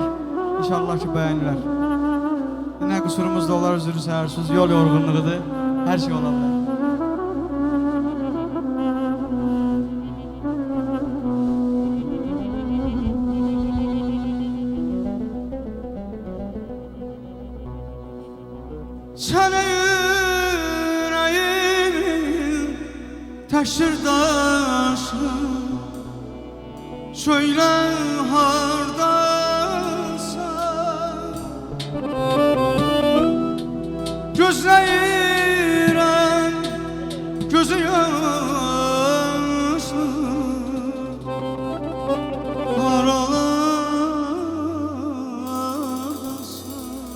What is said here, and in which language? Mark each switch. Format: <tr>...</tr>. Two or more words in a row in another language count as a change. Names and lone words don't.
<az>İnşallah ki, bəyənirlər. Nə qüsurumuz da olar, üzürü səhərsiz, yol yorğunluğudur, hər şey ola bilər. Sənə</az> <tr>yüreğim taşır</tr> <az>daşır, söyle hardasan. Gözləyirəm gözü yaşlı, haralasın.</az>